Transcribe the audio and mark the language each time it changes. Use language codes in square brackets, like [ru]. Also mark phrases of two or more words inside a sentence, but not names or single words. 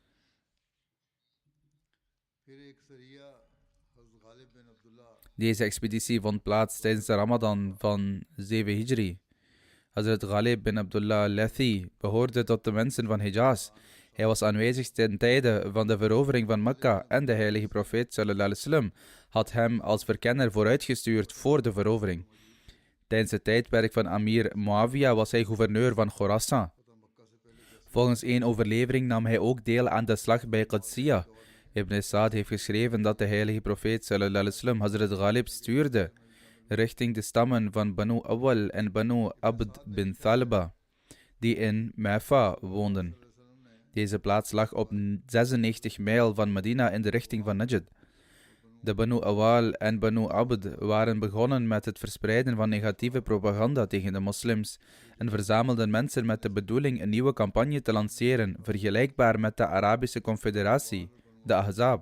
[nl] Deze expeditie vond plaats tijdens de Ramadan van 7 Hijri. Hazrat Ghalib bin Abdullah al-Lathi behoorde tot de mensen van Hijaz. Hij was aanwezig ten tijde van de verovering van Mekka en de heilige profeet [ar] صلى الله عليه وسلم [nl] had hem als verkenner vooruitgestuurd voor de verovering. Tijdens het tijdperk van Amir Muawiyah was hij gouverneur van Khorasan. Volgens één overlevering nam hij ook deel aan de slag bij Qadsiya. Ibn Sa'd heeft geschreven dat de heilige profeet [ar] صلى الله عليه وسلم [nl] Hazrat Ghalib stuurde richting de stammen van Banu Awal en Banu Abd bin Thalba, die in Maifa woonden. Deze plaats lag op 96 mijl van Medina in de richting van Najd. De Banu Awal en Banu Abd waren begonnen met het verspreiden van negatieve propaganda tegen de moslims en verzamelden mensen met de bedoeling een nieuwe campagne te lanceren, vergelijkbaar met de Arabische Confederatie, de Ahzab.